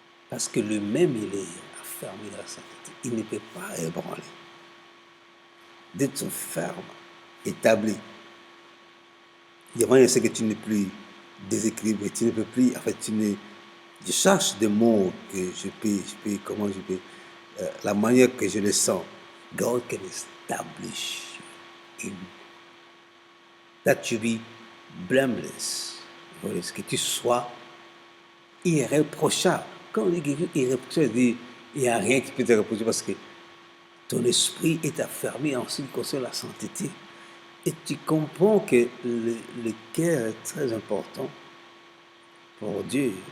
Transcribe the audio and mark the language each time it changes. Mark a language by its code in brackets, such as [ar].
[fr] Parce que lui-même, il est affermi dans la sainteté. Il ne peut pas ébranler. D'être ferme, établi. Il y a moyen c'est que tu n'es plus déséquilibré, tu ne peux plus, en fait, je cherche des mots que je peux, comment je peux, la manière que je le sens. [en] God can establish in that you be blameless. [fr] Que tu sois irréprochable. Quand on dit quelque chose irréprochable, il n'y a rien qui peut te reprocher parce que ton esprit est affermi en ce qui concerne la sainteté. Et tu comprends que le cœur est très important pour Dieu.